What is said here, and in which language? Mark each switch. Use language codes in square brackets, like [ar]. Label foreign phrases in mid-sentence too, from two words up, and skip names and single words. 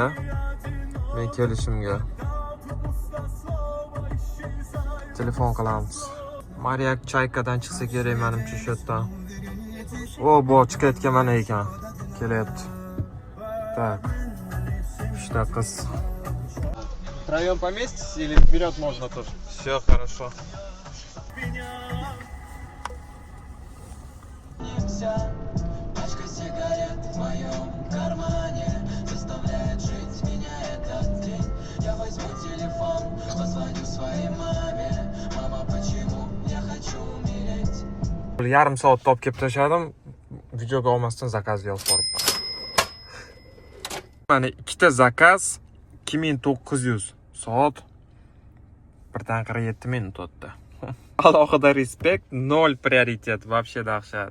[uz] Men kelishimga. Telefon qilamiz. Mariyak Chaykadan chiqsa kerak menimcha shu yerdan. Bu chiqayotgan mana ekan. Kelyapti. Tak. Ishda qiz. [ru] Втроем поместитесь или вперед можно тоже? Все хорошо. Пачка сигарет в моем кармане заставляет жить меня этот день. Я возьму телефон, позвоню своей маме. Мама, почему я хочу умереть? [uz] Yarim soat top kelib tashladim. Videoga olmasdan zakaz yozib boribman. Mana ikkita zakaz 2900 soat 1:47 minut o'tdi. Alohida respekt, 0 prioritet, вообще dahshat.